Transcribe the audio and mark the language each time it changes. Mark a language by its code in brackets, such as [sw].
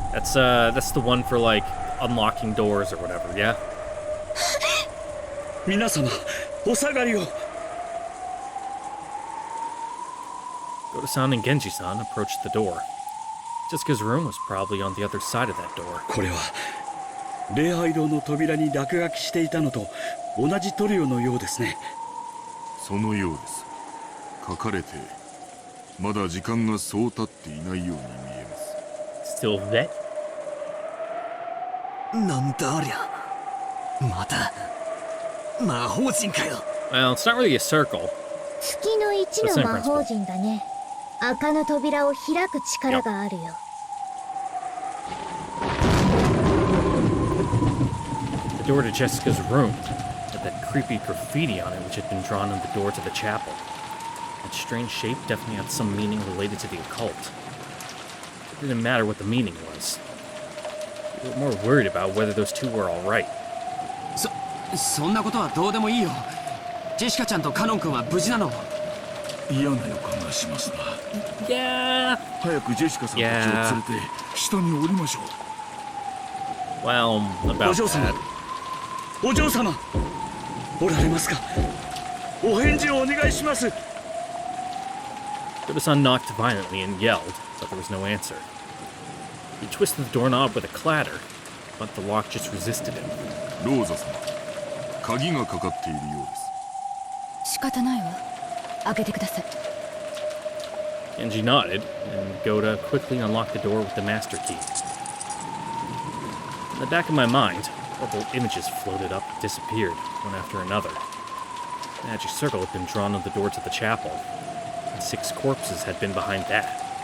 [en] That's the one for like unlocking doors or whatever, yeah? [ja] 皆様、お下がりを。 [en] Goto-san and Genji-san approached the door. Jessica's room was probably on the other side of that door. [ja] これは礼拝堂の扉に落書きしていたのと同じ塗料のようですね。そのようです。書かれてまだ時間がそう経っていないように見えます。 [en] Still vet? [ja] なんだありゃ。また魔法陣かよ。 [en] Well, it's not really a circle. [ja] 月の1の魔法陣だね。赤の扉を開く力があるよ。 [en] The door to Jessica's room had that creepy graffiti on it which had been drawn on the door to the chapel. That strange shape definitely had some meaning related to the occult. It didn't matter what the meaning was. We were more worried about whether those two were alright. [ja] そんなことはどうでもいいよ。ジェシカちゃんとカノン君は無事なの？嫌な予感がしますな。 [en] Yeah. [ja] 早くジェシカさんたちを連れて下に降りましょう。 [en] Well, about [ja] お嬢様 [en] that. [ja] お嬢様おられますか。お返事をお願いします。 [en] Goda-san knocked violently and yelled, but there was no answer. He twisted the doorknob with a clatter, but the lock just resisted him. [ja] ローザ様、鍵がかかっているようです。仕方ないわ。開けてください。 [en] Genji nodded, and Goda quickly unlocked the door with the master key. In the back of my mind, purple images floated up and disappeared, one after another. The magic circle had been drawn on the door to the chapel, and 6 corpses had been behind that.